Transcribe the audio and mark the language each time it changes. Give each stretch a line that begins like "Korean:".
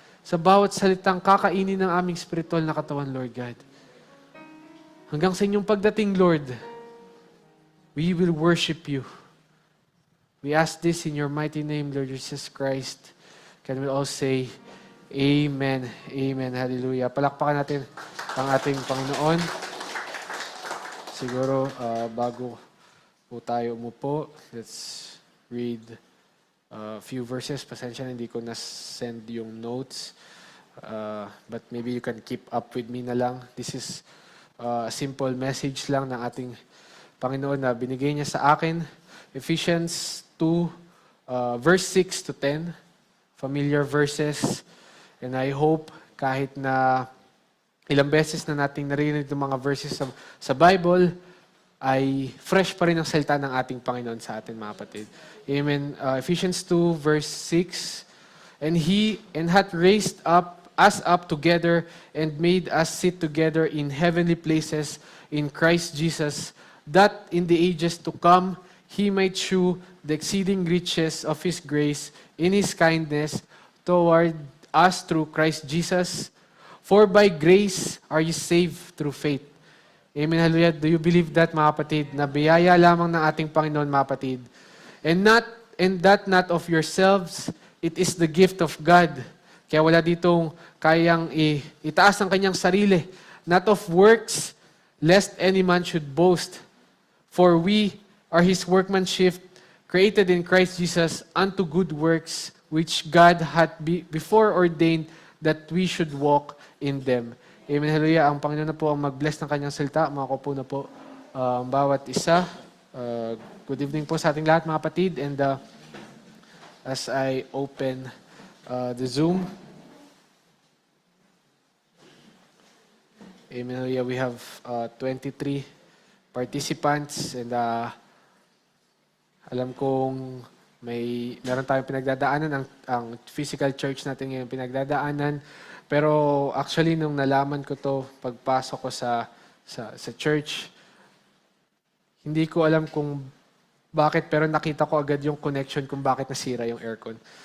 Filipino: Sa bawat salitang kakainin ng aming spiritual na katawan, Lord God. Hanggang sa inyong pagdating, Lord,
English: we will worship you. We ask this in your mighty name, Lord Jesus Christ. Can we all say, Amen. Amen. Hallelujah.
Filipino: Palakpakan natin ang ating Panginoon. Siguro, bago po tayo umupo,
English: let's read a few verses.
Filipino: Pasensya na, hindi ko na-send yung notes.
English: But maybe you can keep up with me
Filipino: na lang.
English: This is a simple message
Filipino: lang ng ating Panginoon na binigay niya sa akin.
English: Ephesians 2, verse 6 to 10. Familiar verses. And I hope kahit na ilang beses na nating narinig ng mga verses sa Bible, ay fresh pa rin ang salita ng ating Panginoon sa atin, mga kapatid. Amen. Ephesians 2, verse 6. And hath raised us up together and made us sit together in heavenly places in Christ Jesus, that in the ages to come He might shew the exceeding riches of His grace in His kindness toward us through Christ Jesus. For by grace are you saved through faith. Amen, hallelujah. Do you believe that,
Filipino: mga kapatid? Na biyaya lamang ng ating Panginoon, mga kapatid.
English: And that not of yourselves, it is the gift of God.
Filipino: Kaya wala ditong kayang itaas ang kanyang sarili.
English: Not of works, lest any man should boast. For we are His workmanship, created in Christ Jesus unto good works, which God hath before ordained that we should walk in them. Amen, hallelujah.
Filipino: Ang Panginoon na po ang mag-bless ng kanyang salita. Makakupo na po ang bawat isa.
English: Good evening
Filipino: po sa ating lahat, mga kapatid.
English: And as I open the Zoom, amen, hallelujah. We have 23 participants. And
Filipino: alam kong Meron tayong pinagdadaanan, ang physical church natin ngayon pinagdadaanan. Pero actually, nung nalaman ko to, pagpasok ko sa church, hindi ko alam kung bakit, pero nakita ko agad yung connection kung bakit nasira yung aircon.